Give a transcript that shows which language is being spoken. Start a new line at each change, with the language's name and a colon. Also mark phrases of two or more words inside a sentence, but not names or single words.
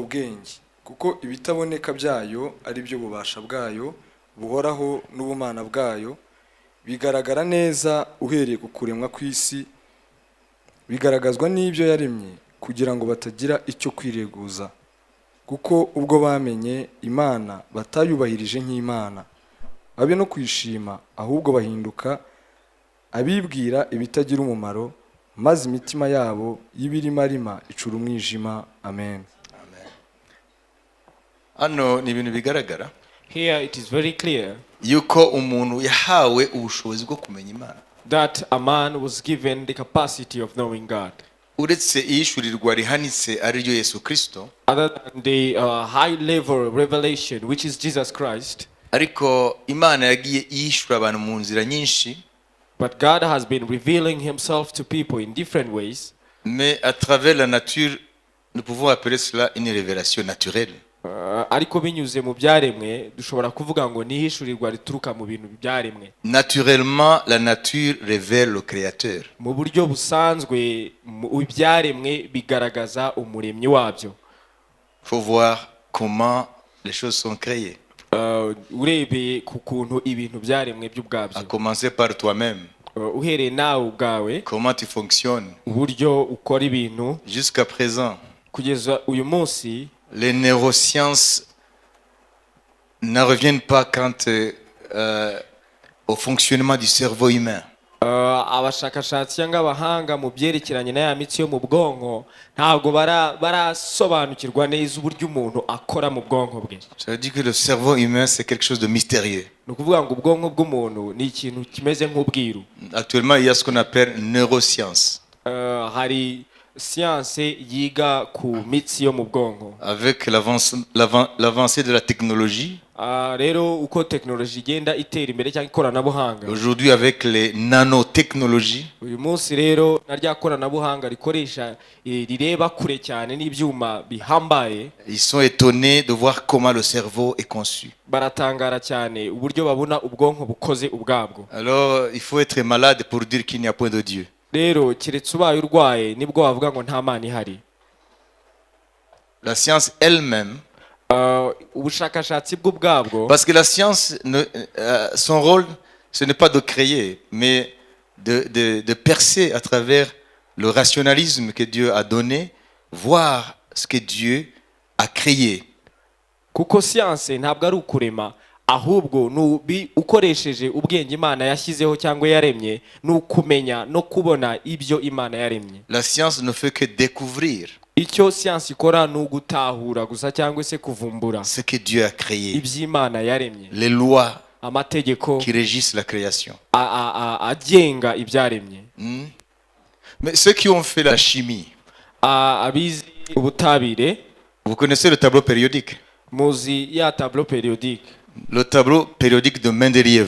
Kinyarwanda: bwenge, kuko ibitaboneka byayo ari byo bubasha bwayo buhoraho n'ubumana bwayo, bigaragara neza uhereye ku kuremwa kw'isi, bigaragazwa n'ibyo yaremye kugira ngo batagira icyo kwireguza, kuko ubwo bamenye Imana batayubahirije nk'Imana, babe no kwishima, ahubwo bahinduka abibwira ibitagira umumaro, maze imitima yabo y'ibirimarima icura umwijima. Amen. Hano ni ibintu bigaragara.
English: Here it is very clear
Kinyarwanda: yuko umuntu yahawe ubushobozi bwo kumenya Imana.
English: That a man was given the capacity of knowing God.
Kinyarwanda: Uretse iyishurirwa rihanitse ari ryo Yesu Kristo.
English: Other than the high level revelation which is Jesus Christ.
Kinyarwanda: Ariko Imana yagiye iyishura abantu mu nzira nyinshi.
English: But God has been revealing Himself to people in different ways.
French: Mais à travers la nature, nous pouvons appeler cela une révélation naturelle.
Kinyarwanda: Ariko binyuze mu byaremwe dushobora kuvuga ngo nihishurirwa rituruka mu bintu byaremwe.
French: Naturellement, la nature révèle le créateur.
Kinyarwanda: Mu buryo busanzwe ibyaremwe bigaragaza umuremyi wabyo.
French: Faut voir comment les choses sont créées.
Kinyarwanda: Urebeye ku kuntu ibintu byaremwe by'ubwabyo.
French: À commencer par toi-même.
Kinyarwanda: Uhereye nawe ubwawe.
French: Comment tu fonctionnes.
Kinyarwanda: Uburyo ukora ibintu.
French: Jusqu'à présent.
Kinyarwanda: Kugeza uyu munsi.
French: Les neurosciences ne reviennent pas quant au fonctionnement du cerveau humain.
Kinyarwanda: Abashakashatsi cyangwa abahanga mu byerekeranye na ya mitsi yo mu bwonko ntabwo barasobanukirwa neza uburyo umuntu akora mu bwonko bwe.
French: Ça veut dire que le cerveau humain c'est quelque chose de mystérieux.
Kinyarwanda: Ni ukuvuga ngo ubwonko bw'umuntu ni ikintu kimeze nk'ubwiru.
French: Actuellement il y a ce qu'on appelle neurosciences.
Kinyarwanda: Hari science yiga ku mitsi yo mu bwonko.
French: Avec l'avancée de la technologie.
Kinyarwanda: Rero uko technology igenda itera imbere cyangwa ikoranabuhanga.
French: Aujourd'hui avec les nanotechnologies.
Kinyarwanda: Uyu munsi rero narya koranabuhanga rikoresha rireba kure cyane n'ibyuma bihambaye.
French: Ils sont étonnés de voir comment le cerveau est conçu.
Kinyarwanda: Baratangara cyane uburyo babona ubwonko bukoze ubwabwo.
French: Alors il faut être malade pour dire qu'il n'y a point de Dieu.
Kinyarwanda: Rero kiretse ubaye urwaye nibwo bavuga ngo nta Mana ihari.
French: La science elle-même.
Kinyarwanda: Ubushakashatsi bw'ubwabwo.
French: Parce que la science, son rôle, ce n'est pas de créer, mais de percer à travers le rationalisme que Dieu a donné, voir ce que Dieu a créé.
Kinyarwanda: Kuko science ntabwo ari ukurema, ahubwo ukoresheje ubwenge Imana yashyizeho cyangwa yaremye, n'ukumenya no kubona ibyo Imana yaremye.
French: La science ne fait que découvrir.
Kinyarwanda: Icyo science ikora n'ugutahura gusa cyangwa se kuvumbura
French: ce que Dieu a créé.
Kinyarwanda: Iby'Imana yaremye.
French: Les lois
Kinyarwanda: amategeko
French: qui régissent la création.
Kinyarwanda: Agenga ibyaremye.
French: Mais ceux qui ont fait la chimie.
Kinyarwanda: Abizi ubutabire.
French: Vous connaissez le tableau périodique?
Kinyarwanda: Muzi ya
French: tableau périodique. Le tableau périodique de Mendeleïev.